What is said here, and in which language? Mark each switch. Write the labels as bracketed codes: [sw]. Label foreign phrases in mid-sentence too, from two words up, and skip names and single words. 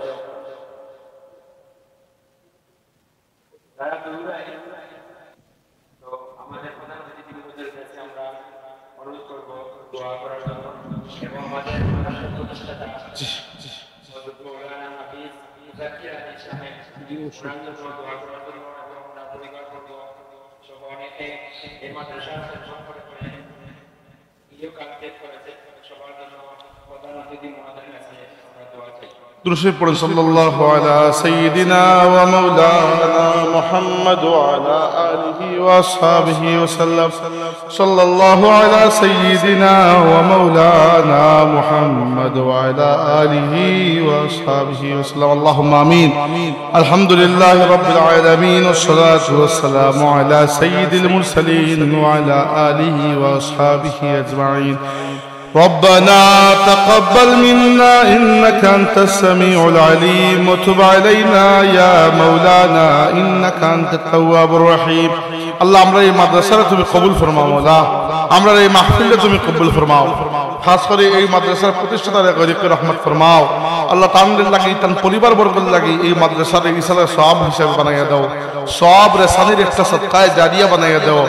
[bn] তারা তো আমাদের প্রধান অতিথি হুজুরের কাছে আমরা অনুরোধ করব দোয়া করার জন্য, এবং আমাদের প্রতিষ্ঠাতা হযরত মাওলানা হাফিজ জাকির আলী সাহেব দোয়া করার জন্য, এবং আমরা পরিবার করব সহ অনেকে এই মাদ্রাসার সম্পর্কে করে কাজ করেছে। সবার জন্য প্রধান অতিথি মহোদয়ের কাছে আমরা দোয়া চাই। [ur] درشد پڑھیں [ar] صلی اللہ علی سیدنا و مولانا محمد وعلى آلہ واصحابہ وسلم. صلی اللہ علی سیدنا و مولانا محمد وعلى آلہ واصحابہ وسلم. اللہم آمین. الحمدللہ رب العالمین والصلاة والسلام علی سید المرسلین وعلى آلہ واصحابہ اجمعین. ربنا تقبل منا إنك أنت السميع العليم وتب علينا يا مولانا إنك أنت التواب الرحيم. [bn] আল্লাহ আমরা এই মাদ্রাসাটা তুমি কবুল ফরমাও, মওলা আমরা এই মাহফিলটা তুমি কবুল ফরমাও, খাস করে এই মাদ্রাসার প্রতিষ্ঠাতারে গরিবকে রহমত ফরমাও। আল্লাহ তাআলার লাগি তার পরিবার বর্গের লাগি এই মাদ্রাসার ইসালের সওয়াব হিসাবে বানাইয়া দাও, সওয়াব রেসানির একটা সদকায়ে জারিয়া বানাইয়া দাও।